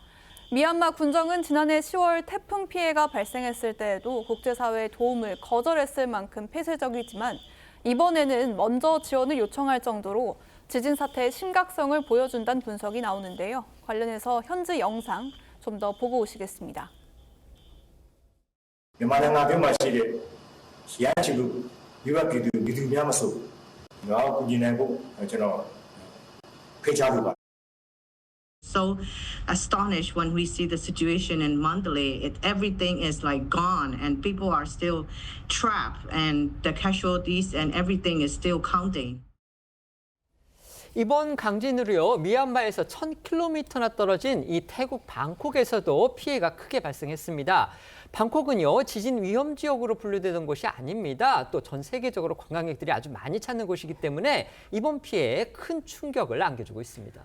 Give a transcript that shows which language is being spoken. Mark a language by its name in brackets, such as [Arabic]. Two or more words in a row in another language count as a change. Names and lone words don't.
[Korean] 미얀마 군정은 지난해 10월 태풍 피해가 발생했을 때에도 국제사회의 도움을 거절했을 만큼 폐쇄적이지만 이번에는 먼저 지원을 요청할 정도로 지진 사태의 심각성을 보여준다는 분석이 나오는데요. 관련해서 현지 영상 좀 더 보고 오시겠습니다. [Burmese] မြန်မာနိုင်ငံအတွင်းမှာရှိတဲ့ရဟန်းချီလို့မိဘပြည်သူများမဆိုငါ့ကိုကူညီနိုင်ဖို့ကျွန်တော်ဖိတ်ကြားလိုပါ [English] So astonished when we see the situation in Mandalay. Everything is like gone and people are still trapped and the casualties and everything is still counting. [Korean] 이번 강진으로요, 미얀마에서 1,000km나 떨어진 이 태국 방콕에서도 피해가 크게 발생했습니다. 방콕은요, 지진 위험 지역으로 분류되던 곳이 아닙니다. 또 전 세계적으로 관광객들이 아주 많이 찾는 곳이기 때문에 이번 피해에 큰 충격을 안겨주고 있습니다.